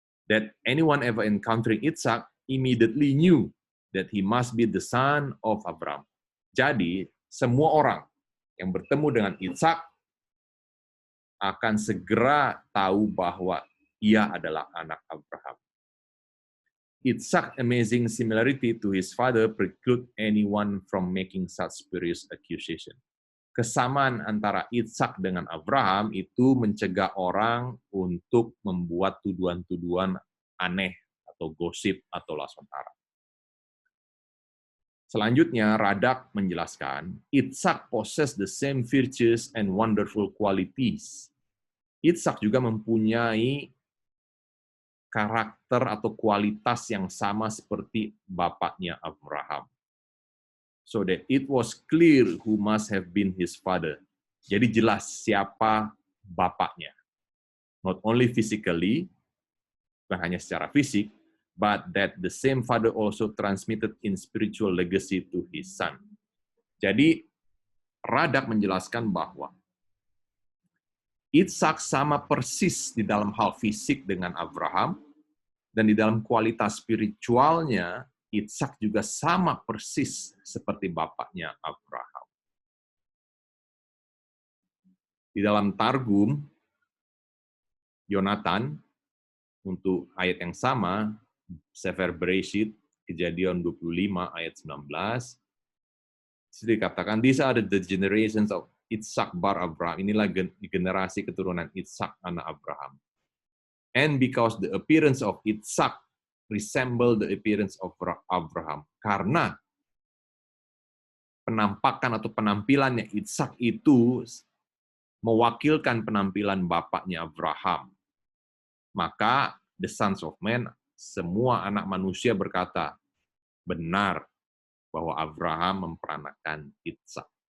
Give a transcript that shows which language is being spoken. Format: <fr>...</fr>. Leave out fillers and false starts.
<en>That anyone ever encountering Ishak immediately knew that he must be the son of Abraham.</en> <id>Jadi, semua orang yang bertemu dengan Ishak akan segera tahu bahwa ia adalah anak Abraham.</id> <en>Isaac's amazing similarity to his father preclude anyone from making such spurious accusation.</en> <id>Kesamaan antara Ishak dengan Abraham itu mencegah orang untuk membuat tuduhan-tuduhan aneh atau gosip atau laswantara. Selanjutnya, Radak menjelaskan,</id> <en>Ishak possess the same virtues and wonderful qualities.</en> <id>Ishak juga mempunyai karakter atau kualitas yang sama seperti bapaknya Abraham.</id> <en>So that it was clear who must have been his father.</en> <id>Jadi jelas siapa bapaknya.</id> <en>Not only physically,</en> <id>bukan hanya secara fisik,</id> <en>but that the same father also transmitted in spiritual legacy to his son.</en> <id>Jadi, Radak menjelaskan bahwa Ishak sama persis di dalam hal fisik dengan Abraham, dan di dalam kualitas spiritualnya, Ishak juga sama persis seperti bapaknya Abraham. Di dalam Targum, Yonatan, untuk ayat yang sama, Sefer Bereshit, Kejadian 25 ayat 19, itu dikatakan,</id> <en>these are the generations of Ishak bar Abraham.</en> <id>Inilah generasi keturunan Ishak anak Abraham.</id> <en>And because the appearance of Ishak resemble the appearance of Abraham.</en> <id>Karena penampakan atau penampilannya Ishak itu mewakilkan penampilan bapaknya Abraham. Maka</id> <en>the sons of men,</en> <id>semua anak manusia berkata, benar bahwa Abraham memperanakan Ishak.</id>